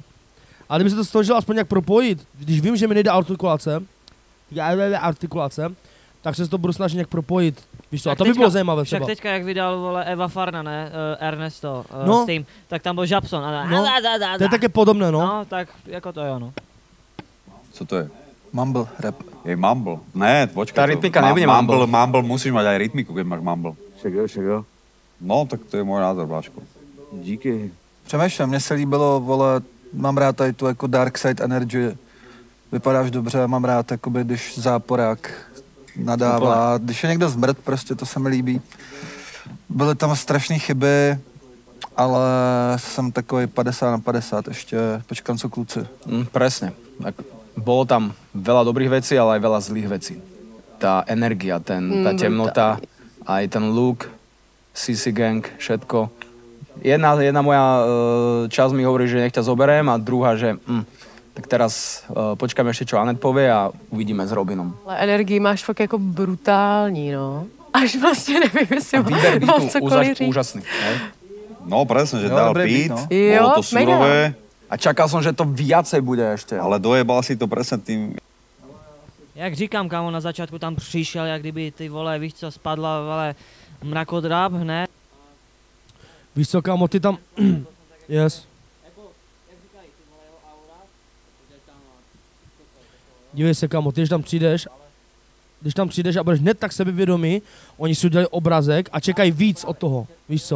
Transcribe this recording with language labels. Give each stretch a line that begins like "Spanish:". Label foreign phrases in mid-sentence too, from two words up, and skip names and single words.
Czech: A kdyby se to snažil aspoň nějak propojit, když vím, že mi nejde artikulace, tak se to budu snažit nějak propojit. Víš co, a to by bylo zajímavé třeba. Však teďka, jak vydal, vole, Eva Farna, ne, Ernesto, s tím, tak tam byl Japson. To je také podobné, no. No, tak jako to jo, no. Co to je?
English: Mumble rap.
Czech: Je mumble. Ne, počkej. Ta rytmika nebude mumble.
Slovak: Mumble musíš mať aj rytmiku, keď máš mumble.
Czech: Však jo. No, tak to je můj názor, Bláško. Díky. Přemýšlím, mně se líbilo, vole, mám rád tady tu jako
English: dark side energy.
Czech: Vypadáš dobře, mám rád, jakoby, když záporák nadává. Když je někdo zmrt, prostě to se mi líbí. Byly tam strašné chyby, ale jsem takový 50/50 ještě. Počkám, co kluci.
Slovak: Presne. Bolo tam veľa dobrých vecí, ale aj veľa zlých vecí. Tá energia, tá temnota, aj ten look, CC Gang, všetko. Jedna moja časť mi hovorí, že nech ťa zoberiem a druhá, že tak teraz počkáme ešte, čo Anet povie a uvidíme s Robinom.
Czech: Ale energii máš fakt jako brutální, no. Až vlastně nevím, jestli mám cokoliv říct. Úžasný, ne?
Slovak: No presne, že dal beat, no. bolo to surové. A čakal som, že to viacej bude ešte. Ale dojebal si to presne tým.
Czech: Jak říkám, kámo, na začátku tam přišel, jak kdyby ty vole, víš co, spadla, vole, mrakodrap hned. Víš co, kámo, ty tam... yes. Dívej se, kámo, ty, když tam přijdeš a budeš hned tak sebevědomý, oni si udělají obrazek a čekají víc od toho, víš co.